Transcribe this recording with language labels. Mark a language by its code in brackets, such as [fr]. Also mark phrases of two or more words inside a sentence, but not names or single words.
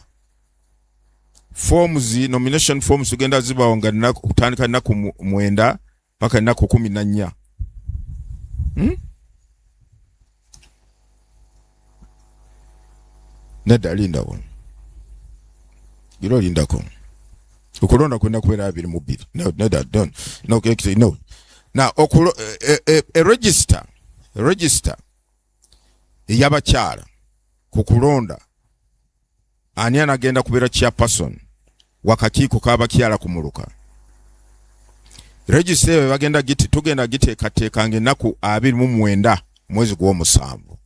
[en] Forms, nomination forms [lg] tugenda zibawo nga kutandika ennaku 9 paka ennaku 14. Nedda lindawo. Giro lindako. Okulonda kwenda kubeera 22. [en] No, don't. No, no. [lg] Now, a register y'abakyala ku kulonda ani anagenda kubeera chairperson wakakiiko k'abakyala ku muluka. Register eyo bagenda tugenda giteekateeka ng'ennaku 29 mwezi gw'omusanvu.